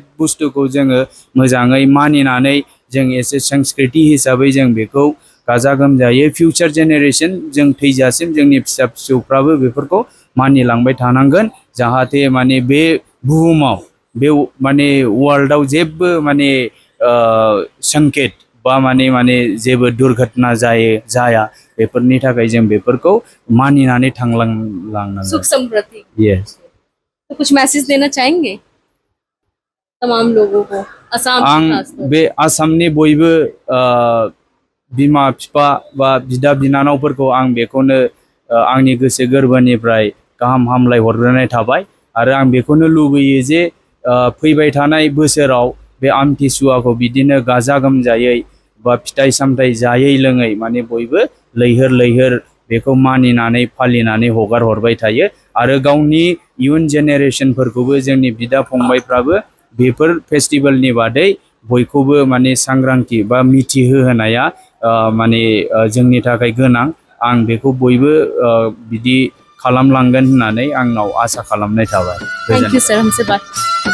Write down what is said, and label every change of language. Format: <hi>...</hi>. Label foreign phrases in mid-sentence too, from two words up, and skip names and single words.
<brx>बुस्थुखौ जोङो मोजाङै मानिनानै जों एसे संस्कृति हिसाबै जों बेखौ गाजा गोमजायै</brx> <en>future generation</en> <brx>जों थैजासिम जोंनि फिसा फिसौफ्राबो बेफोरखौ मानिलांबाय थानांगोन जाहाथे माने बे बुहुमाव बे माने वर्ल्डआव जेबो माने संकेत बा माने जेबो दुर्घटना जाया बेफोरनि थाखाय जों बेफोरखौ मानिनानै थांलांनांगोन</brx> <hi>सुख समृद्धि।</hi> <en>यस</en> <hi>तो कुछ मैसेज देना चाहेंगे तमाम लोगों को असम</hi> <brx>आं</brx> <hi>के खासतौर</hi> <brx>बे आसामनि बयबो बिमा बिफा बा बिदा बिनानावफोरखौ आं बेखौनो आंनि गोसो गोरबोनिफ्राय गाहाम हामलाय हरग्रोनाय थाबाय आरो आं बेखौनो लुबैयो जे फैबाय थानाय बोसोराव बे आमथिसुवाखौ बिदिनो गाजा गोमजायै बा फिथाइ सामथाइ जायै लोङै माने बयबो लैहोर लैहोर बेखौ मानिनानै फालिनानै हगार हरबाय थायो आरो गावनि इयुन जेनेरेशनफोरखौबो जोंनि बिदा फंबायफ्राबो बेफोर फेस्टिभेलनि बादै बयखौबो माने सांग्रांथि बा मिथिहोनाया माने जोंनि थाखाय गोनां आं बेखौ बयबो बिदि खालामलांगोन होननानै आंनाव आसा खालामनाय थाबाय।</brx> <en>thank you sir</en> <hi>हमसे बात</hi>